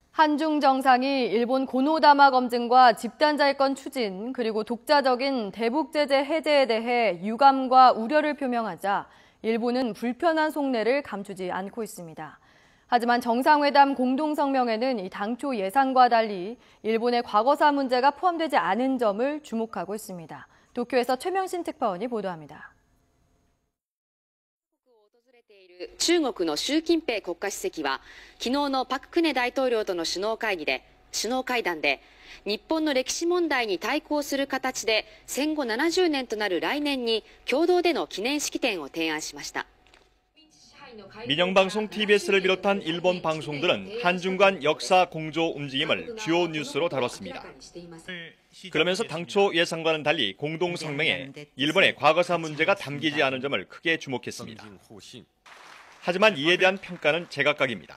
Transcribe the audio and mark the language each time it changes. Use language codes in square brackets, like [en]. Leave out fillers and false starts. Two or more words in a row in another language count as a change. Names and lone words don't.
[ko] 한중 정상이 일본 고노다마 검증과 집단자위권 추진, 그리고 독자적인 대북 제재 해제에 대해 유감과 우려를 표명하자 일본은 불편한 속내를 감추지 않고 있습니다. 하지만 정상회담 공동성명에는 이 당초 예상과 달리 일본의 과거사 문제가 포함되지 않은 점을 주목하고 있습니다. 도쿄에서 최명신 특파원이 보도합니다. [ja] 中国の習近平国家主席は昨日のパク・クネ大統領との首脳会談で日本の歴史問題に対抗する形で戦後70年となる来年に共同での記念式典を提案しました。 [ko] 민영방송 TBS를 비롯한 일본 방송들은 한중 간 역사 공조 움직임을 주요 뉴스로 다뤘습니다. 그러면서 당초 예상과는 달리 공동 성명에 일본의 과거사 문제가 담기지 않은 점을 크게 주목했습니다. 하지만 이에 대한 평가는 제각각입니다.